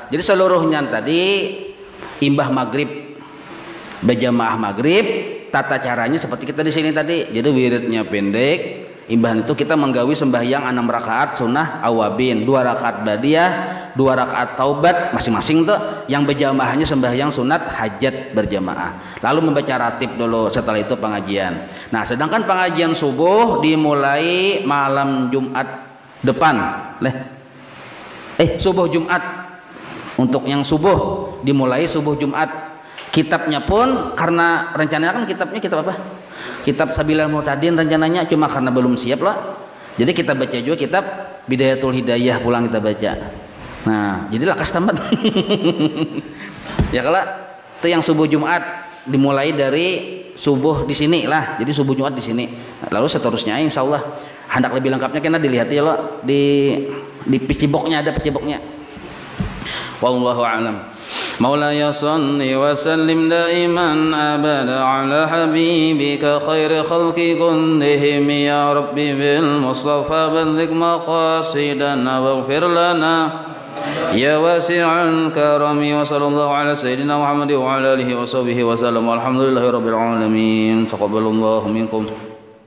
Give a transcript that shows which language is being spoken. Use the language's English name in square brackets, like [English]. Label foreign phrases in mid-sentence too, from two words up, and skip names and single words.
[Banjar] Jadi seluruhnya tadi imbah maghrib berjamaah maghrib, tata caranya seperti kita di sini tadi. [Indonesian] Jadi wiridnya pendek. [Banjar] Imbah itu kita menggawi sembahyang 6 rakaat sunnah awabin, 2 rakaat badiah, 2 rakaat taubat masing-masing tuh. [Indonesian] Yang berjamaahnya sembahyang sunat hajat berjamaah. Lalu membaca ratib dulu, setelah itu pengajian. Nah, sedangkan pengajian subuh dimulai malam Jumat depan. Subuh Jumat. Untuk yang subuh dimulai subuh Jumat. Kitabnya pun karena rencananya kan kitabnya kitab apa? Kitab Sabilal Muhtadin rencananya, cuma karena belum siap lah. Jadi kita baca juga kitab Bidayatul Hidayah pulang kita baca. [Banjar] Nah, jadilah kas tamat. [Indonesian] Ya kalau itu yang subuh Jumat dimulai dari subuh di sini lah. Jadi subuh Jumat di sini. Lalu seterusnya insyaallah hendak lebih lengkapnya kena dilihat ya lo di peciboknya ada peciboknya. [Arabic] والله أعلم. مولاي صل وسلم دائما أبدا على حبيبك خير خلق كلهم يا ربي بالمصطفى بلغ مقاصدنا واغفر لنا يا واسع الكرم وصلى الله على سيدنا محمد وعلى آله وصحبه وسلم والحمد لله رب العالمين تقبل الله منكم.